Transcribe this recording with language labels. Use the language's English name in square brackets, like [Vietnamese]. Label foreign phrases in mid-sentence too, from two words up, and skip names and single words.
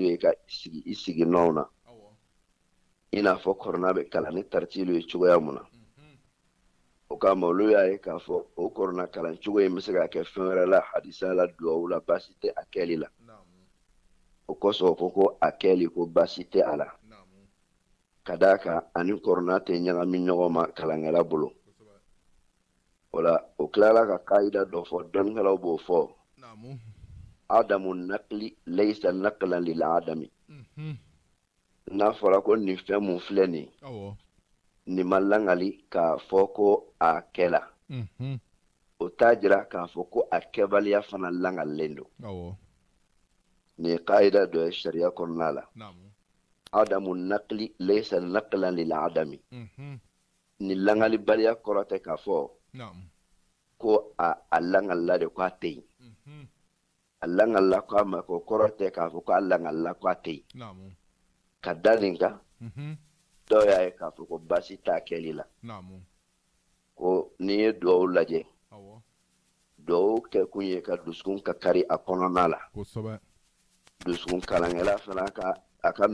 [Bambara] ye ka i sigi nɔw na i n'a fɔ kɔrɔna bɛ kalan ni tartilu ye cogoya mun na o kama olu y'a ye k'a fɔ o kɔrɔna kalan cogo in bɛ se ka kɛ fɛn wɛrɛ la hadisa la duwawu la baasi tɛ a kɛli la o kosɔn ko ko a kɛli ko baasi tɛ a la ka d'a kan ani kɔrɔna tɛ ɲagami ɲɔgɔn ma kalankɛla bolo o la o tilala ka kaida dɔ fɔ dɔnnikɛlaw b'o fɔ [Arabic] عدم النقل ليس نقلا للعدم [Bambara] n'a fɔra ko nin fɛn mun filɛ nin nin ma langali k'a fɔ ko a kɛla o t'a jira k'a fɔ ko a kɛbaliya fana langalen don nin ye kaida dɔ ye sariya kɔnɔna la [Arabic] عدم النقل ليس نقلا للعدم [Bambara] ni langalibaliya kɔrɔ tɛ k'a fɔ ko a langalila de ko a tɛ yen a langalila ko a ma ko kɔrɔ tɛ k'a fɔ ko a langalila ko a tɛ yen ka da nin kan dɔw y'a ye k'a fɔ ko baasi t'a kɛli la ko n'i ye duwawu lajɛ duwawu kɛ kun ye ka dusukun ka kari a kɔnɔna la dusukun kalankɛla fana a ka